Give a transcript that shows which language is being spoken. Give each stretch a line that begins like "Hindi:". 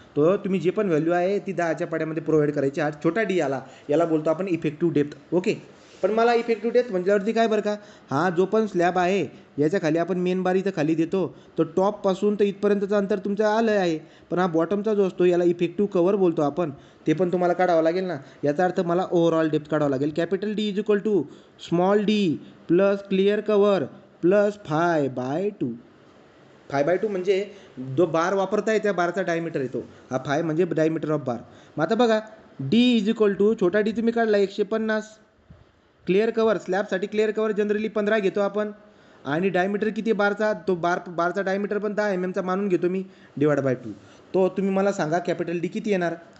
Marathi: तो तुम्ही जे पण व्हॅल्यू आहे ती 10च्या पाड्यामध्ये प्रोव्हाइड करायची. हा छोटा डी याला बोलतो आपण इफेक्टिव्ह डेप्थ. ओके. पण मला इफेक्टिव्ह डेप्थ म्हटल्यावरती काय बरं का, हा जो पण स्लॅब आहे याच्या खाली आपण मेन बार इथं खाली देतो, तो टॉपपासून तर इथपर्यंतचं अंतर तुमचं आलं आहे. पण हा बॉटमचा जो असतो याला इफेक्टिव्ह कवर बोलतो आपण. ते पण तुम्हाला काढावं लागेल ना. याचा अर्थ मला ओव्हरऑल डेप्थ काढावं लागेल.
English: Capital D is equal to small D plus clear cover plus 5/2.
Marathi: 5/2 म्हणजे जो बार वापरताय त्या बारचा डायमीटर येतो. हा 5 म्हणजे डायमीटर ऑफ बार. मग आता बघा, डी इज इक्वल टू छोटा डी तुम्ही काढला 150. Clear cover, स्लॅबसाठी clear cover generally 15 घेतो आपण. आणि डायमीटर किती बारचा? तो बारचा डायमीटर पण 10 mm चा मानून घेतो मी, डिवाइड बाय 2. तो तुम्ही मला सांगा कॅपिटल डी किती येणार?